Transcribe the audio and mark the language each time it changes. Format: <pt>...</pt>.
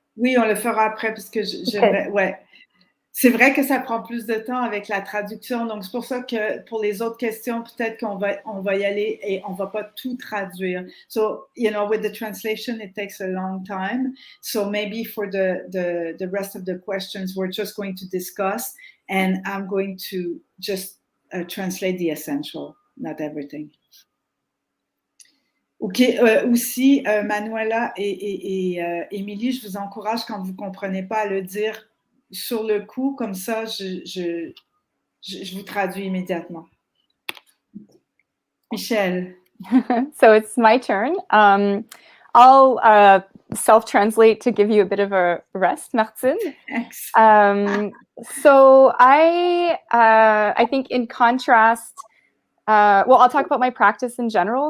<fr>Oui, on le fera après parce que j'aimerais. Ouais, c'est vrai que ça prend plus de temps avec la traduction, donc c'est pour ça que pour les autres questions, peut-être qu'on va y aller et on va pas tout traduire.</fr> <en>So, with the translation, it takes a long time. So maybe for the rest of the questions, we're just going to discuss, and I'm going to just translate the essential, not everything. OK.</en> <fr>Aussi, Manuela et Émilie, je vous encourage, quand vous ne comprenez pas, à le dire sur le coup, comme ça, je vous traduis immédiatement. Michelle.</fr> <en>So it's my turn. I'll self-translate to give you a bit of a rest, Martine. Thanks. So I think in contrast, I'll talk about my practice in general.</en>